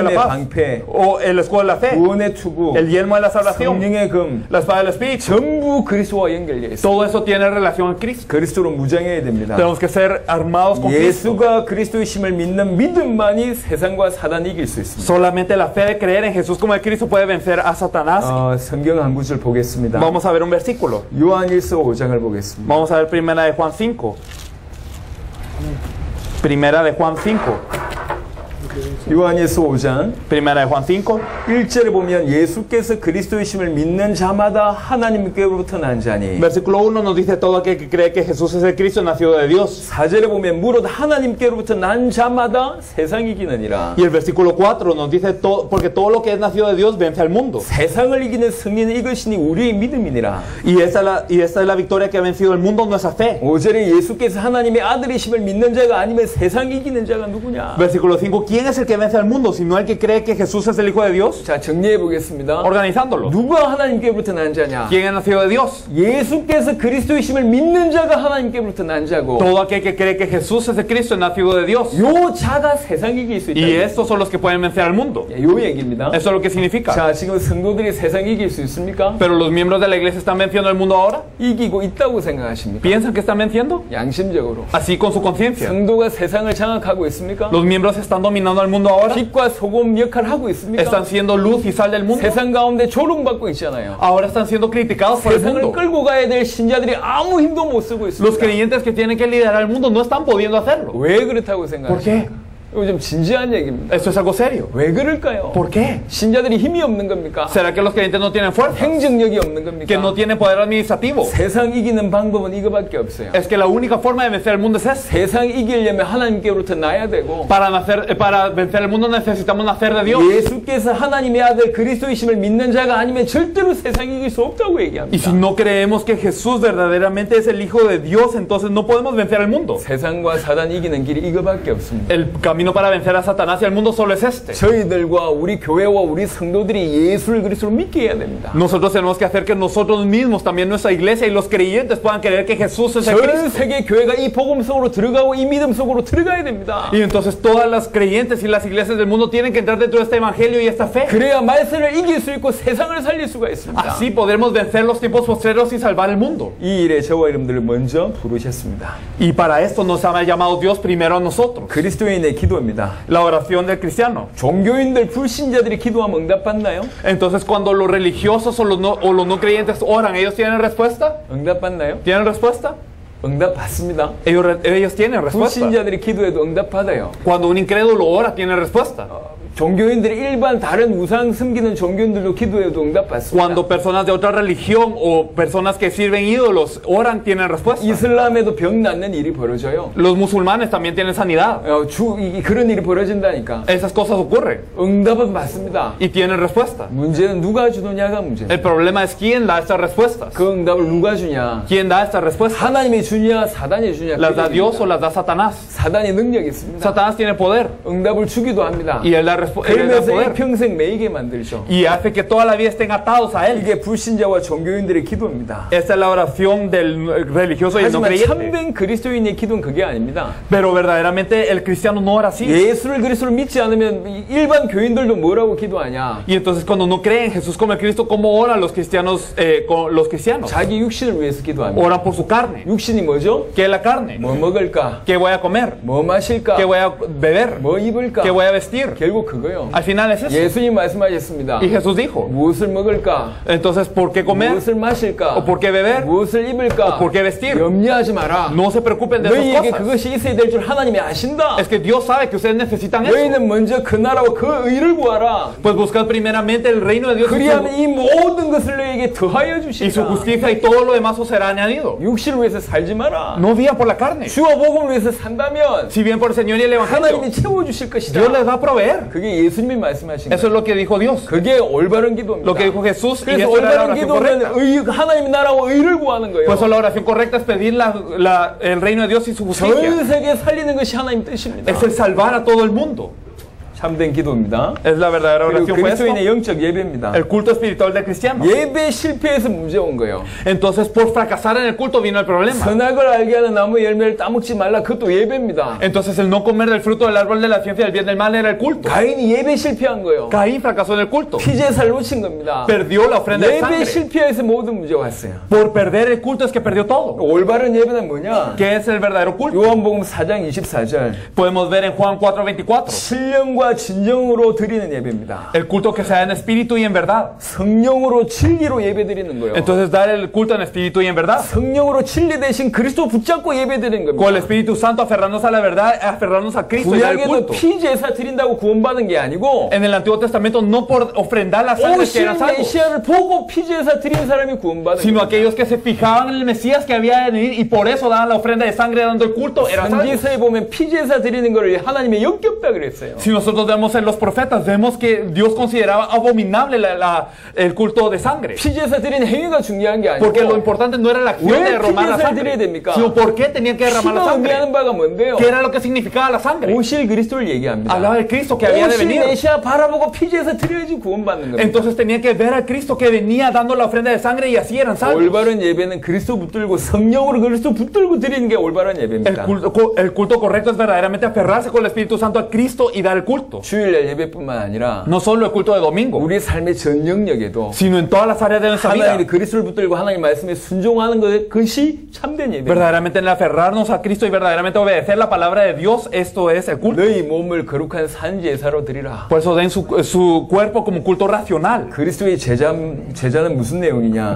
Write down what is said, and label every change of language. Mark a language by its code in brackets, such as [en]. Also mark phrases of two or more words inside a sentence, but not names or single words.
[ko] 믿음의 [es] la paz. [ko] 방패, [es] O el escudo de la fe. [ko] 구원의 투구, [es] El yelmo de la salvación. [ko] 성령의 금, [es] La espada del espíritu. [ko] 전부 그리스도와 연결되어 있습니다. [es] Todo eso tiene relación a Cristo. [ko] 그리스도로 무장해야 됩니다. [es] Tenemos que ser armados con Cristo. [ko] 예수가 그리스도의 힘을 믿는 믿음만이 세상과 사단을 이길 수 있습니다. [es] Solamente la fe de creer en Jesús como el Cristo puede vencer a Satanás. [ko] 성경 한 구절 보겠습니다. [es] Vamos a ver un versículo. [ko] 요한일서 5장을 보겠습니다. [es] Vamos a ver primera de Juan 5. Primera de Juan 5. [ko] 요한일서 5장 [es] Primera de Juan 5. [ko] 1절에 보면 예수께서 그리스도의 힘을 믿는 자마다 하나님께로부터 난 자니 [es] Versículo 1 nos dice todo aquel que cree que Jesús es el Cristo nacido de Dios. [ko] 4절에 보면 무릇 하나님께로부터 난 자마다 세상이 이기느니라. [es] Y el versículo 4 nos dice todo, porque todo lo que es nacido de Dios vence al mundo. [ko] 세상을 이기는 승리는 이것이니 우리의 믿음이니라. [es] Y esta es la victoria que ha vencido el mundo, nuestra fe. [ko] 5절에 예수께서 하나님의 아들이심을 믿는 자가 아니면 세상이 이기는 자가 누구냐. [es] Versículo 5. ¿Quién es el que vence al mundo, sino el que cree que Jesús es el Hijo de Dios? [ko] 자, 정리해 보겠습니다. [es] Organizándolo. [ko] 누가 하나님께로부터 난 자냐? [es] ¿Quién es nacido de Dios? [ko] 예수께서 그리스도의 힘을 믿는 자가 하나님께로부터 난 자고 [es] Todo aquel que cree que Jesús es el Cristo es nacido de Dios. [ko] 요 자가 세상 이길 수 있다. [es] Y estos son los que pueden vencer al mundo. [ko] 요 얘기입니다. [es] Eso es lo que significa. [ko] 자, 지금 성도들이 세상 이길 수 있습니까? [es] Pero los miembros de la iglesia están venciendo el mundo ahora. [ko] 이기고 있다고 생각하십니까? [es] ¿Piensan que están venciendo? [ko] 양심적으로. [es] Así con su conciencia. [ko] 성도가 세상을 장악하고 있습니까? [es] Los miembros están dominando al mundo ahora. [ko] 빛과 소금 역할을 하고 있습니까? [es] Están siendo luz y sal del mundo. [ko] 세상 가운데 조롱받고 있잖아요. [es] Ahora están siendo criticados por el [ko] 세상을 [es] mundo. [ko] 끌고 가야 될 신자들이 아무 힘도 못 쓰고 [es] Los [ko] 있습니다. [es] creyentes que tienen que liderar el mundo no están pudiendo hacerlo. [ko] 왜 그렇다고 [es] ¿Por [ko] 생각하십니까? [es] qué? [ko] 이거 좀 진지한 얘기입니다. [es] Esto es algo serio. [ko] 왜 그럴까요? [es] ¿Por qué? [ko] 신자들이 힘이 없는 겁니까? [es] ¿Será que los creyentes no tienen fuerza? [ko] 행정력이 없는 [es] ¿Que [ko] 겁니까? [es] no tienen poder administrativo? [ko] 세상 이기는 방법은 이거밖에 없어요. [es] Es que la única forma de vencer el mundo es esta. [ko] 세상 이기려면 하나님께로부터 나야 되고 [es] Para vencer el mundo necesitamos nacer de Dios. [ko] 예수께서 하나님의 아들 그리스도의 심을 믿는 자가 아니면 절대로 세상 이길 수 없다고 [es] Y [ko] 얘기합니다. [es] si no creemos que Jesús verdaderamente es el Hijo de Dios, entonces no podemos vencer al mundo. [ko] 세상과 사단 이기는 길이 이거밖에 없습니다. [es] El camino para vencer a Satanás y al mundo solo es este. [ko] 저희들과 우리 교회와 우리 성도들이 예수를 그리스도로 믿게 해야 됩니다. [es] Nosotros tenemos que hacer que nosotros mismos, también nuestra iglesia y los creyentes puedan creer que Jesús es el [ko] 전 [es] Cristo. [ko] 세계 교회가 이 복음 속으로 들어가고 이 믿음 속으로 들어가야 됩니다. [es] Y entonces todas las creyentes y las iglesias del mundo tienen que entrar dentro de este evangelio y esta fe. [ko] 그래야 말세를 이길 수 있고 세상을 살릴 수가 있습니다. [es] Así podremos vencer los tiempos postreros y salvar el mundo. [ko] 이 일에 저와 여러분들을 먼저 부르셨습니다. [es] Y para esto nos ha llamado Dios primero a nosotros. [ko] 그리스도인의 기도입니다. [es] La oración del cristiano. [ko] 종교인들 불신자들이 기도하면 응답받나요? [es] Entonces cuando los religiosos o los no creyentes oran, ¿ellos tienen respuesta? [ko] 응답받나요? [es] ¿Tienen respuesta? [ko] 응답받습니다. [es] Ellos tienen respuesta. [ko] 불신자들이 기도해도 응답받아요. [es] Cuando un incrédulo ora, tiene respuesta. [ko] 종교인들이 일반 다른 우상 섬기는 종교인들도 기도해도 응답받습니다. [es] Cuando personas de otra religión o personas que sirven ídolos oran, tienen respuesta. [ko] 이슬람에도 병 낫는 일이 벌어져요. [es] Los musulmanes también tienen sanidad. [ko] 그런 일이 벌어진다니까. [es] Esas cosas ocurren [ko] 응답은 받습니다. [es] y tienen respuesta. [ko] 문제는 누가 주느냐가 문제예요. [es] El problema es quién da estas respuestas. [ko] 그 응답을 누가 주냐? [es] ¿Quién da estas respuestas? [ko] 하나님이 주냐, 사단이 주냐? [es] ¿Las da Dios o las da Satanás? [ko] 사단이 능력이 있습니다. [es] Satanás tiene poder [ko] 응답을 주기도 합니다. [es] y él da [ko] 그러면서 [es] poder [ko] 평생 매이게 만들죠. [es] y hace que toda la vida estén atados a él. [ko] 이게 불신자와 종교인들의 기도입니다. [es] Esta es la oración del religioso y el no [ko] 하지만 [es] creyente. [ko] 참된 그리스도인의 기도는 그게 아닙니다. [es] Pero verdaderamente el cristiano no ora así. [ko] 예수를 그리스도를 믿지 않으면 일반 교인들도 뭐라고 기도하냐? [es] Y entonces cuando no creen en Jesús como el Cristo, ¿cómo oran los cristianos? Los cristianos [ko] 자기 육신을 위해서 기도합니다. [es] oran por su carne. [ko] 육신이 뭐죠? [es] ¿Qué es la carne? [ko] 뭐 먹을까? [es] ¿Qué voy a comer? [ko] 뭐 마실까? [es] ¿Qué voy a beber? [ko] 뭐 입을까? [es] ¿Qué voy a vestir? [ko] 결국 그거요. [es] Al final es eso. [ko] 예수님 말씀하셨습니다. [es] Y Jesús dijo, [ko] 무엇을 먹을까? [es] entonces, ¿por qué comer? [ko] 무엇을 마실까? [es] ¿O por qué beber? [ko] 무엇을 입을까? [es] ¿O por qué vestir? [ko] 염려하지 마라. [es] No se preocupen de esas [ko] 너희에게 [es] cosas. [ko] 그것이 있어야 될 줄 하나님이 아신다. [es] Es que Dios sabe que ustedes necesitan eso. [ko] 너희는 먼저 그 나라와 그 의를 구하라. [es] Pues buscad primeramente el reino de Dios [ko] 그리하면 이 모든 것을 너희에게 더하여 [es] y su [ko] 주시리라. [es] justicia y todo lo demás os será añadido. [ko] 육신을 위해서 살지 마라. [es] No vivan por la carne. [ko] 주와 복음을 위해서 산다면 [es] Si bien por el Señor y el Evangelio, [ko] 하나님이 채워주실 것이다. [es] Dios les va a proveer. [ko] 그게 예수님이 말씀하신 [es] Eso [ko] 거예요. [es] es lo que dijo Dios. [ko] 그게 올바른 기도입니다. [es] Lo que dijo Jesús, y [ko] 그래서 [es] esa era la [ko] 올바른 [es] oración [ko] 기도는 [es] correcta. [ko] 하나님 나라와 의를 구하는 거예요. [es] Por eso la oración correcta es pedir el reino de Dios y su [ko] 전 [es] justicia. [ko] 세계 살리는 것이 하나님 뜻입니다. [es] Es el salvar a todo el mundo. [ko] 참된 기도입니다. [es] Es la verdadera [ko] 그리고 [es] oración. Fue esto. [ko] 그리스도인의 영적 예배입니다. [es] El culto espiritual del cristiano. [ko] 예배 실패해서 문제 온 거예요. [es] Entonces, por fracasar en el culto vino el problema. [ko] 선악을 알게 하는 나무 열매를 따먹지 말라. 그것도 예배입니다. [es] Entonces, el no comer del fruto del árbol de la ciencia del bien y del mal era el culto. [ko] 가인이 예배 실패한 거예요. [es] Caín fracasó en el culto. [ko] 피제사를 놓친 겁니다. [es] Perdió la ofrenda de [ko] 예배 [es] sangre. [ko] 실패해서 모든 문제가 왔어요. [es] Por perder el culto es que perdió todo. [ko] 올바른 예배는 뭐냐? [es] ¿Qué es el verdadero culto? [ko] 요한복음 4장 24절. [es] Podemos ver en Juan 4:24. [ko] 신령과 진정으로 드리는 예배입니다. [es] El culto que se da en espíritu y en verdad. [ko] 성령으로 진리로 예배드리는 거예요. [es] Entonces, dar el culto en espíritu y en verdad. [ko] 성령으로 진리 대신 그리스도 붙잡고 예배드리는 [es] Con el [ko] 겁니다. [es] Espíritu Santo, aferrarnos a la verdad, aferrarnos a Cristo y dar el [ko] 구약에도 [es] culto. [ko] 피제사 드린다고 구원받은 게 아니고 [es] En el Antiguo Testamento, no por ofrendar la sangre que [ko] 오실 [es] eran salvos, [ko] 메시아를 보고 피제사 드린 사람이 구원받은 [es] sino [ko] 거예요. [es] aquellos que se fijaban en el Mesías que había de venir y por eso daban la ofrenda de sangre dando el culto, eran salvos. [ko] 선지서에 보면 피제사 드리는 걸 하나님의 역겹다 그랬어요. [es] Si nosotros vemos en los profetas, vemos que Dios consideraba abominable el culto de sangre. [ko] 피제사 드리는 행위가 중요한 게 [es] Porque lo [ko] 아니고 [es] importante no era la acción [ko] 왜 [es] de derramar la [ko] 피제사를 드려야 [es] sangre, [ko] 됩니까? [es] sino por qué tenían que derramar la [ko] 피가 [es] sangre. [ko] 의미하는 바가 뭔데요? [es] ¿Qué era lo que significaba la sangre? [ko] 오실 그리스도를 얘기합니다. [es] Hablaba del Cristo que había de [ko] 오실 [es] venir. [ko] 메시아 바라보고 피제사 드려야지 구원받는 겁니다. [es] Entonces tenían que ver al Cristo que venía dando la ofrenda de sangre y así eran salvos. [ko] 올바른 예배는 그리스도 붙들고 성령으로 그리스도 붙들고 드리는 게 올바른 [es] El [ko] 예배입니다. [es] culto correcto es verdaderamente aferrarse con el Espíritu Santo a Cristo y dar el culto. [ko] 주일날 예배뿐만 아니라 [es] No solo el culto de domingo, [ko] 우리 삶의 전 영역에도 [es] sino en todas las áreas de nuestra vida. [ko] 하나님이 그리스도를 붙들고 하나님 말씀에 순종하는 것이 참된 예배입니다. [es] Verdaderamente en el aferrarnos a Cristo y verdaderamente obedecer la palabra de Dios, esto es el culto. [ko] 너희 몸을 거룩한 산제사로 드리라. [es] Por eso den su cuerpo como un culto racional. [ko] 그리스도의 제자는 무슨 내용이냐?